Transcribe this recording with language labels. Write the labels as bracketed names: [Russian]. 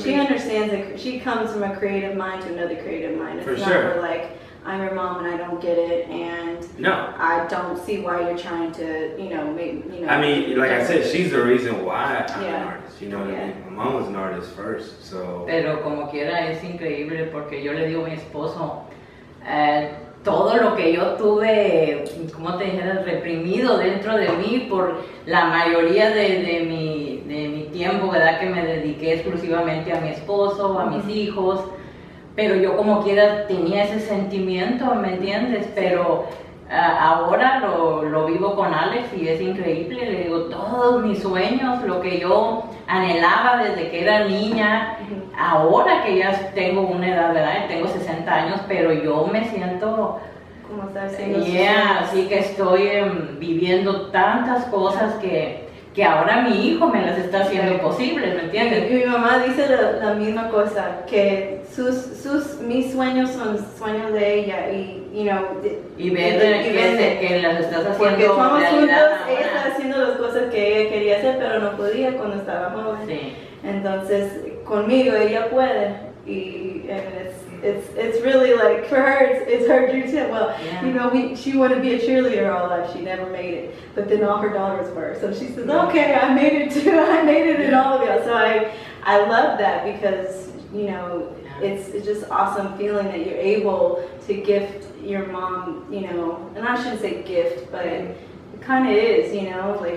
[English] she understands that she comes from a creative mind to another creative mind. It's not her like, I'm your mom and I don't get it, and I don't see why you're trying to, you know, make, you know. I mean, like I said, she's the reason why I'm an artist, you know what I mean? My mom was an artist first, so. [Spanish] Pero como quiera es increíble, porque yo le digo a mi esposo, todo lo que yo tuve, como te dijera, reprimido dentro de mí por la mayoría de mi tiempo, ¿verdad? Que me dediqué exclusivamente a mi esposo, a mis hijos. Pero yo como quiera tenía ese sentimiento, ¿me entiendes? Pero ahora lo vivo con Alex y es increíble. Le digo, todos mis sueños, lo que yo anhelaba desde que era niña, ahora que ya tengo una edad, ¿verdad? Tengo 60 años, pero yo me siento... Como estás haciendo así que estoy viviendo tantas cosas que ahora mi hijo me las está haciendo posibles, ¿me entiendes? Y mi mamá dice la misma cosa, que mis sueños son sueños de ella, y [English] you know, [Spanish] y ver que las estás haciendo porque estamos realidad juntos, ahora. ella está haciendo las cosas que ella quería hacer pero no podía cuando estaba joven. Sí. Entonces conmigo ella puede, [English] and it's really like, for her it's her dream too. Well, you know, she wanted to be a cheerleader all life. She never made it, but then all her daughters were. So she says, okay, I made it too. I made it in all of you. So I love that, because you know, it's just awesome feeling that you're able to gift your mom, you know, and I shouldn't say gift, but it kind of is, you know, like.